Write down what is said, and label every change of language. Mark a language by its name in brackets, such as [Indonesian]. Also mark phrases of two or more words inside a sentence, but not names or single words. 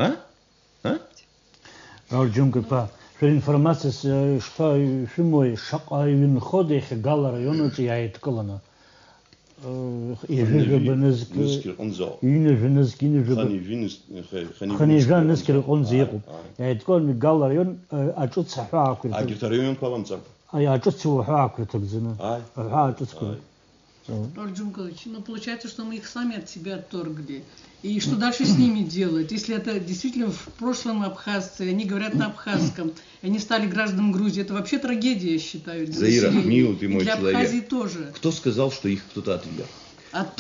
[Abkhazian] Раурџьунгыԥа, информация шәымои шаҟа ҩынхода иахьагала араионаҿ иааидкыланы ханижәа нызқьыр иҟынӡа иҟоуп. Иааидкыланы игала араион аҿыц аҳәаақәа аҿыц аҳәаақәа ирҭагӡаны аҳәаа аҿыцқәа. [Russian] Раурџьункович, получается, что мы их сами от себя отторгли. И что дальше с ними делать? Если это действительно в прошлом абхазцы, они говорят на абхазском, и они стали гражданами Грузии, это вообще трагедия, я считаю. Заира, милый ты мой для человек. Абхазии тоже. Кто сказал, что их кто-то отверг? Отторгли,